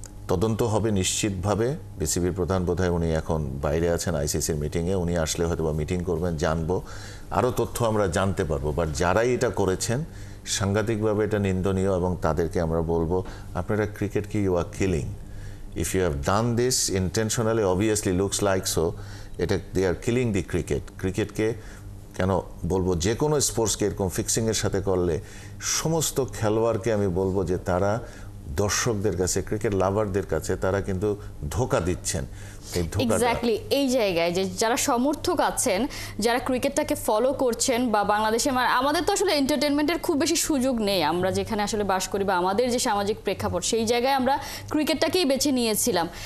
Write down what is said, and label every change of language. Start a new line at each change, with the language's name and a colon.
Bangla: তদন্ত হবে নিশ্চিতভাবে। বিসিবির প্রধান বোধহয় উনি এখন বাইরে আছেন আইসিসির মিটিংয়ে, উনি আসলে হয়তো বা মিটিং করবেন, জানবো, আরও তথ্য আমরা জানতে পারবো। বাট যারাই এটা করেছেন সাংঘাতিকভাবে এটা নিন্দনীয়, এবং তাদেরকে আমরা বলবো, আপনারা ক্রিকেটকে
English: You are killing. If you have done this intentionally, obviously looks like so, এটা they are killing the cricket.
Bangla: ক্রিকেটকে কেন বলবো, যে কোনো স্পোর্টসকে এরকম ফিক্সিংয়ের সাথে করলে সমস্ত খেলোয়াড়কে আমি বলবো যে তারা দর্শকদের কাছে, ক্রিকেট লাভারদের কাছে তারা কিন্তু ধোঁকা দিচ্ছেন। এক্স্যাক্টলি এই জায়গায় যে যারা সমর্থক আছেন, যারা ক্রিকেটটাকে ফলো করছেন, বা বাংলাদেশে আমাদের তো আসলে এন্টারটেনমেন্টের খুব বেশি সুযোগ নেই, আমরা যেখানে আসলে বাস করি বা আমাদের যে সামাজিক প্রেক্ষাপট, সেই জায়গায় আমরা ক্রিকেটটাকেই বেছে নিয়েছিলাম।